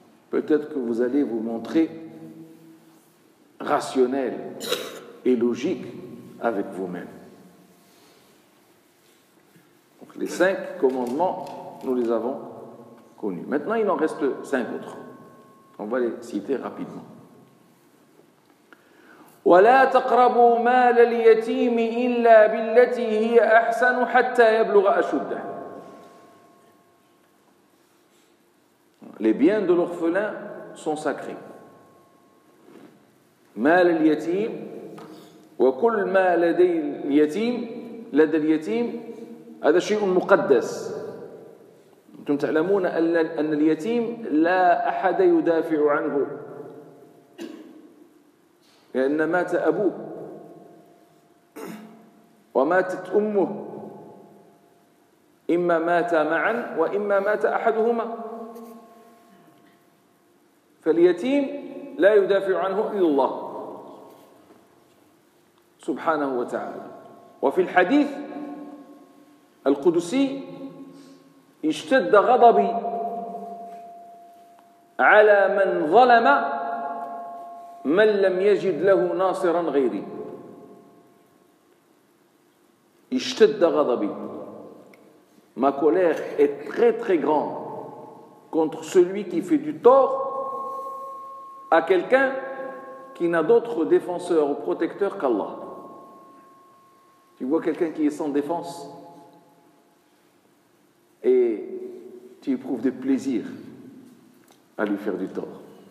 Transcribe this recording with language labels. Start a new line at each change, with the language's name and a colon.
French: Peut-être que vous allez vous montrer rationnel et logique avec vous-même. Donc, les 5 commandements, nous les avons connus. Maintenant, il en reste 5 autres. On va les citer rapidement.
Arabic: ولا تقربوا مال اليتيم إلا بالتي هي أحسن حتى يبلغ أشده.
French: Les biens de l'orphelin sont sacrés.
Arabic: مال اليتيم وكل ما لدي اليتيم لدى اليتيم هذا شيء مقدس. أنتم تعلمون أن اليتيم لا أحد يدافع عنه. لأن مات أبوه وماتت أمه، إما مات معا وإما مات أحدهما، فاليتيم لا يدافع عنه إلا الله سبحانه وتعالى. وفي الحديث القدسي: اشتد غضبي على من ظلم من لم يجد له ناصرا غيري. اشتد غضبي.
French: Ma colère est très très grande contre celui qui fait du tort à quelqu'un qui n'a d'autre défenseur ou protecteur qu'Allah. Tu vois quelqu'un qui est sans défense et tu éprouves des plaisirs à lui faire du tort.